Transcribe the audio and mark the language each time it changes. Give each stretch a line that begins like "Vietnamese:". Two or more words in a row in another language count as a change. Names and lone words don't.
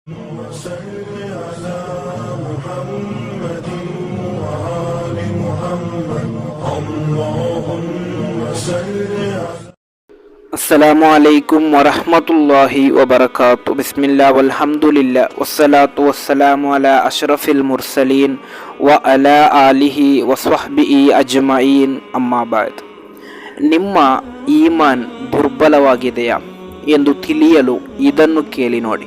Arabic: وصل على محمد وآل محمد اللهم صل على السلام عليكم ورحمة الله وبركاته. بسم الله والحمد لله والصلاة والسلام على أشرف المرسلين وعلى آله وصحبه أجمعين. أما بعد.
Kannada: ನಿಮ್ಮ ಈಮಾನ್ ದುರ್ಬಲವಾಗಿದೆಯಾ ಎಂದು ತಿಳಿಯಲು ಇದನ್ನು ಕೇಳಿ ನೋಡಿ.